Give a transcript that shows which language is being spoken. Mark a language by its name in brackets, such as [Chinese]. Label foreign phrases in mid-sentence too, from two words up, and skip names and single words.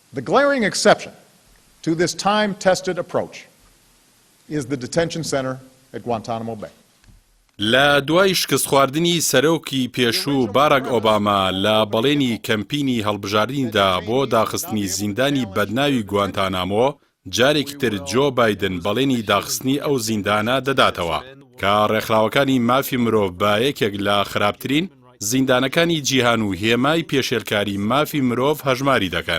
[English] The glaring exception to this time-tested approach is the detention center at Guantanamo Bay. [Central Kurdish] لە دوای شکست خواردنی سەرۆکی پێشوو باراك ئۆباما لە بەڵێنی کەمپینی هەڵبژاردنیدا بۆ داخستنی زیندانی بەدناوی گوانتانامۆ جارێکی تر جۆ بایدن بەڵێنی داخستنی ئەو زیندانە دەداتەوە کە ڕێکخراوەکانی مافی مرۆڤ بایەكێک لە خراپترین زیندانەکانی جیهان و هێمای پێشێلکاری مافی مرۆڤ هەژماری دەکەن.